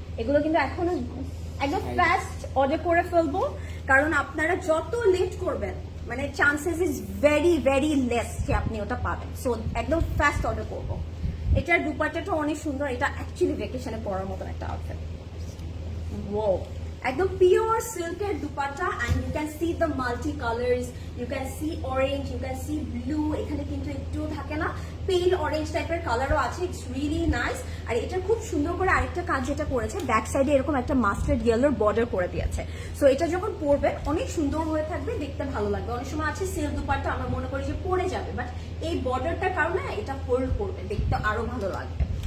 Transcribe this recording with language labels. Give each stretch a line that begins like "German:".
Bangla: এগুলো কিন্তু এখনো একদম ফাস্ট অর্ডার করে ফেলবো, কারণ আপনারা যত লেট করবেন মানে
English: chances is very very less
Bangla: যে আপনি ওটা পাবেন। সো একদম ফাস্ট অর্ডার করবো। এটার দুপাট্টাটা অনেক সুন্দর, এটা অ্যাকচুয়ালি ভ্যাকেশনে পরার মতন একটা আউটফিট। Whoa. একদম পিওর সিল্কের dupatta,
English: and you can see the multi colors, you can see orange, you can see blue,
Bangla: এখানে কিন্তু একটু থাকে না পেল অরেঞ্জ টাইপের কালারও আছে।
English: It's really nice.
Bangla: আর এটা খুব সুন্দর করে আরেকটা কাজ যেটা করেছে, ব্যাক সাইডে এরকম একটা মাস্টার্ড ইয়েলোর বর্ডার করে দিয়েছে। সো এটা যখন পরবেন অনেক সুন্দর হয়ে থাকবে, দেখতে ভালো লাগবে। অনেক সময় আছে সিল্ক দুপাট্টা আমরা মনে করি যে পরে যাবে, বাট এই বর্ডারটার কারণে এটা হোল্ড করবে, দেখতে আরো ভালো লাগবে।